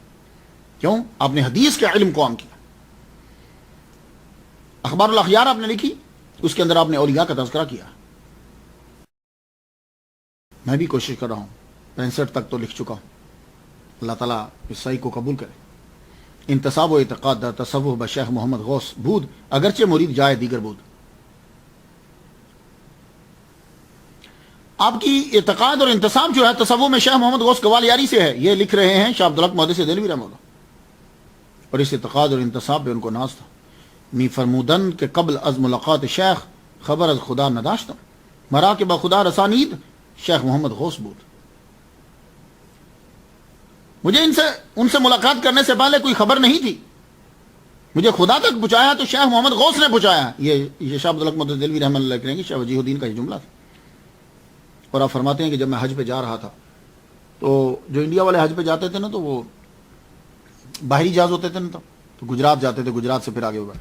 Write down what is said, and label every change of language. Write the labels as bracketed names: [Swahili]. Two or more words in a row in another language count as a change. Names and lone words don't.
[Urdu] کیوں؟ آپ نے حدیث کے علم کو عام کیا۔ اخبار الاخیار آپ نے لکھی، اس کے اندر آپ نے اولیاء کا تذکرہ کیا۔ میں بھی کوشش کر رہا ہوں، 65 تک تو لکھ چکا ہوں، اللہ تعالیٰ اس صحیح کو قبول کرے۔ [Persian] انتصاب و اعتقاد در تصوف بشیخ محمد غوث بود، اگرچہ مرید جائے دیگر بود۔ [Urdu] آپ کی اعتقاد اور انتصاب جو ہے تصوف میں شیخ محمد غوث گوالیاری سے ہے، یہ لکھ رہے ہیں شاہ عبدالحق محدث دہلوی [Arabic] رحمہ اللہ۔ [Urdu] اور اس اعتقاد اور انتصاب پہ ان کو ناز تھا. [Persian] می فرمودن کہ قبل از ملاقات شیخ خبر از خدا نداشتم، مرا کہ بخدا رسانید شیخ محمد غوث بود. [Urdu] مجھے ان سے ملاقات کرنے سے پہلے کوئی خبر نہیں تھی، مجھے خدا تک پہنچایا تو شیخ محمد غوث نے پہنچایا. یہ شاہ عبدالحق محدث دہلوی [Arabic] رحمۃ اللہ علیہ [Urdu] شاہ وجیہ الدین کا یہ جملہ تھا. اور آپ فرماتے ہیں کہ جب میں حج پہ جا رہا تھا تو جو انڈیا والے حج پہ جاتے تھے نا تو وہ باہری جہاز ہوتے تھے نا تو گجرات جاتے تھے، گجرات سے پھر آگے ہوگا.